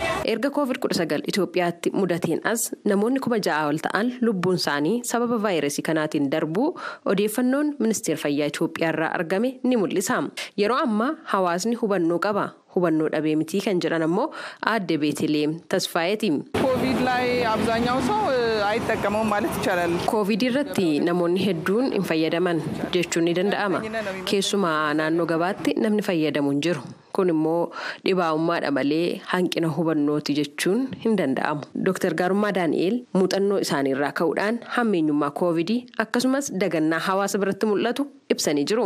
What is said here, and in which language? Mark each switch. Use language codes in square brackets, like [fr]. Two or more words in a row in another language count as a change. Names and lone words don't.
[om] Erga COVID-19 Itiyoophiyaatti mudateen as namoonni 6,000 ol ta'an lubbuun isaanii sababa vaayirasii kanaatiin darbuu odeeffannoon ministeera fayyaa Itiyoophiyaa irraa argame ni mul'isa. Yeroo ammaa hawaasni hubannoo qaba. Hubannoo dhabee mitii kan jedhan ammoo aadde Beeteleem Tasfaayeeti. [am] ኮቪድ ላይ አብዛኛው ሰው አይጠቀመውም ማለት ይቻላል። [om] ኮቪድ irratti namoonni hedduun hin fayyadaman jechuun ni danda'ama. Keessumaa naannoo gabaatti namni fayyadamu hin jiru. Kun immoo dhibaa'ummaadha malee hanqina hubannooti jechuun hin danda'amu. Dr. Gaarummaa Daani'eel muuxannoo isaaniirraa ka'uudhaan hammeenyummaa COVID akkasumas dagannaa hawaasa biratti mul'atu ibsanii jiru.